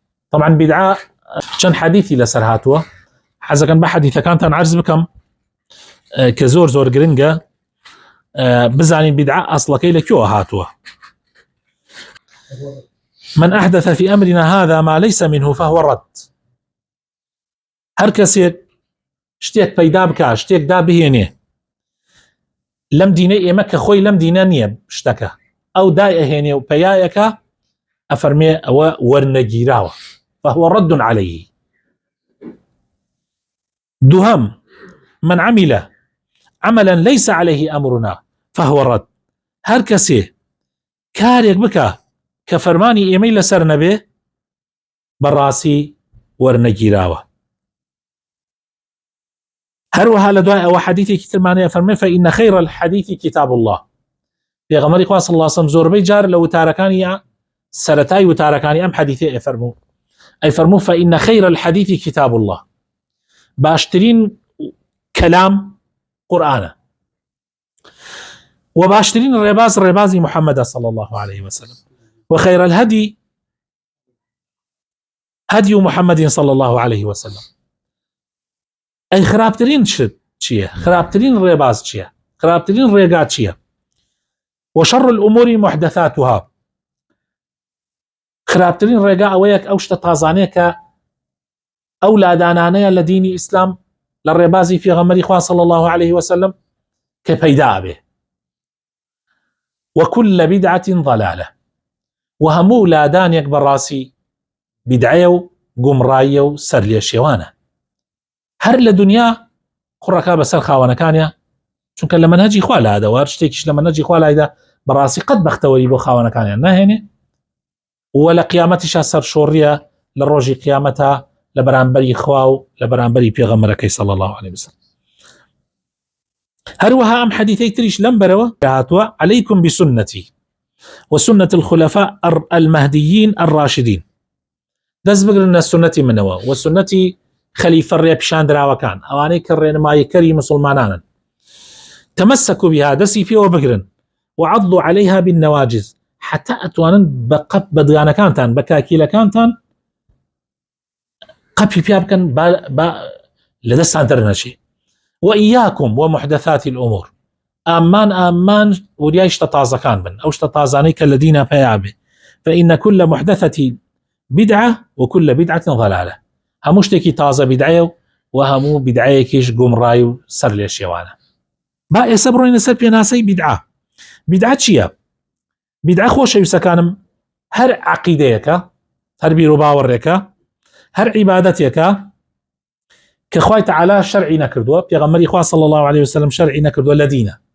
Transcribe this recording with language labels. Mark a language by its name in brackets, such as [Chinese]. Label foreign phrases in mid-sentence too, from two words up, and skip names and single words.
[Central Kurdish] طبعا بدعة چەند حديثي لەسەر هاتووە حەزەکەن بە حەدیثەکانتان عرض بکەم کە زۆر گرنگە بزانین بدعة ئەسڵەکەی لەکوێوە هاتووە. [Arabic] من أحدث في أمرنا هذا ما ليس منه فهو رد. [Central Kurdish] هەر کەسێک شتێک پەیدا بکات شتێک دابهێنێ لەم دینەی ئێمە کە خۆی لەم دینە نییە شتەکە ئەو دای ئەهێنێ و پەیایەکە ئەفەرمێ ئەوە وەرنەگیراوە [Arabic] فهو رد عليه. دوهم من عمل عملا ليس عليه أمرنا فهو رد. [Central Kurdish] هەر کەسێ کارێک بکە کە فەرمانی ئێمەی لەسەر نەبێ بەڕاستی وەرنەگیراوە. هەروەها لە دوای ئەوە حەدیثێکی ترمانەیە فەرمێ [Arabic] فإن خير الحديث كتاب الله. [Central Kurdish] پێغەمبەری خوا [Arabic] صلی الله علیه و سلم [Central Kurdish] زۆربەی جار لە وتارەکانی سەرەتای وتارەکانی ئەم حەدیثە ئەفەرموو ئەیفەرموو [Arabic] فإن خير الحديث كتاب الله. [Central Kurdish] باشترین کەلام قورئانە و باشترین ڕێباز ڕێبازی محەممەدە [Arabic] صلی الله عليه وسلم وخير الهدي هدي محمد صلى الله عليه وسلم. [Central Kurdish] ئەی خراپترین شت چییە؟ خراپترین ڕێباز چییە؟ خراپترین ڕێگا چییە؟ [Arabic] وشر الأمور محدثاتها. [Central Kurdish] خراپترین ڕێگا ئەوەیەک ئەو شتە تازانەیە کە ئەو لادانانەیە لە دینی ئیسلام لە ڕێبازی پێغەمبەری خوا [Arabic] صلی الله عليه وسلم [Central Kurdish] کە پەیدا بێ. [Arabic] وكل بدعة ضلالة. [Central Kurdish] وهموو لادانێک بەڕاستی بدعەیە و گومڕاییە و سەرلێشێوانە. هەر لە دنیا قوڕەکە بەسەر خاوەنەکانیە چونکە لە مەنهەجی خوا لادەوە شتێکیش لە مەنهەجی خوا لایدا بەڕاستی قەت بەختەوەری بۆ خاوەنەکانیان ناهێنێ و لە قیامەتیشا سەرشۆڕیە لە ڕۆژی قیامەتە لە بەرامبەری خوا و لە بەرامبەری پێغەمبەرەکەی [Arabic] صلی الله عليه وسلم. [Central Kurdish] هەروەها ئەم حەدیثەی تریش لەم بەرەوە هاتووە [Arabic] عليكم بسنتي وسنة الخلفاء المهديين الراشدين. [Central Kurdish] دەست بگرن لە سنەتی منەوە و سنەتی خەلیفە ڕێپیشاندراوەکان ئەوانەی کە ڕێنماییکەری مسلمانانن. [Arabic] تمسكوا بها [Central Kurdish] دەستی پێوە بگرن [Arabic] وعضوا عليها بالنواجز [Central Kurdish] حتى ئەتوانن بەدگانەکانتان بە کاکیلەکانتان قەپی پیا بکەن لە دەستان دەرنەچێ. [Arabic] وإياكم ومحدثات الأمور. [Central Kurdish] ئامان وریای شتە تازەکان بن ئەو شتە تازانەی کە لە دینە پەیا بێ. [Arabic] فإن كل محدثة بدعة وكل بدعة ضلالة. [Central Kurdish] هەموو شتێکی تازە بدعەیە و هەموو بدعەیەکیش گومڕای و سەرلێشێوانە. با ئێستا بڕۆینە سەر پێناسەی بدعە. بدعە چییە؟ بدعە خۆشەویستەکانم هەر عەقیدەیەکە هەر بیر و باوەڕێکە هەر عیبادەتێکە کە خوای تەعالا شەرعی نەکردووە پێغەمبەری خوا [Arabic] صلی الله عليه وسلم [Central Kurdish] شەرعی نەکردووە لە دینە.